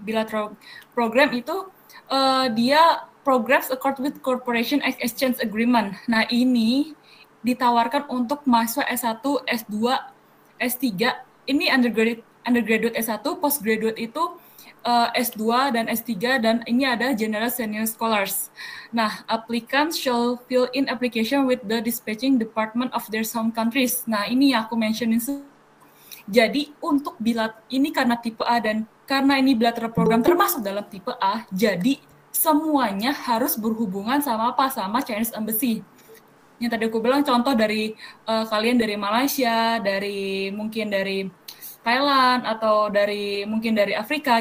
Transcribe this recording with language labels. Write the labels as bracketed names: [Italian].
[English] Bilateral program [Indonesian] itu dia [English] programs according with Corporation Exchange Agreement. [Indonesian] Nah, ini ditawarkan untuk mahasiswa S1, S2, S3. Ini undergraduate S1, postgraduate itu S2 dan S3, dan ini ada General Senior Scholars. [English] Nah, applicants shall fill in application with the dispatching department of their home countries. [Indonesian] Nah, ini yang aku mentionin. Jadi, untuk ini karena tipe A dan karena ini bilateral program termasuk dalam tipe A, jadi semuanya harus berhubungan sama apa? Sama Chinese Embassy. Yang tadi aku bilang contoh dari kalian dari Malaysia, mungkin dari Thailand, atau mungkin dari Afrika.